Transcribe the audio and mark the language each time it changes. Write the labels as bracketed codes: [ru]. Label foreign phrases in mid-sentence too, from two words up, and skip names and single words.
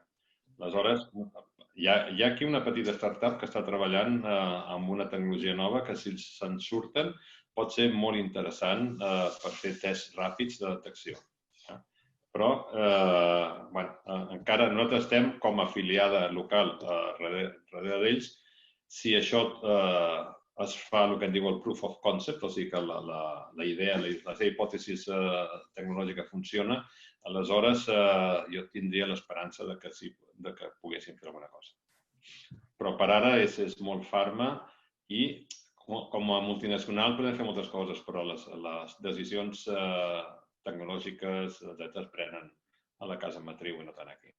[ca] Aleshores, hi ha aquí una petita startup que està treballant amb una tecnologia nova que, si se'n surten, pot ser molt interessant per fer tests ràpids de detecció. Però encara nosaltres estem com a afiliada local darrere d'ells. Si això es fa el que en diu el [en] proof of concept, [ca] o sigui que la idea, la seva hipòtesi tecnològica funciona, aleshores jo tindria l'esperança que poguéssim fer alguna cosa. Però per ara és molt farma i com a multinacional podem fer moltes coses, però les decisions tecnològiques, etc., es prenen a la casa matriu i no tant aquí.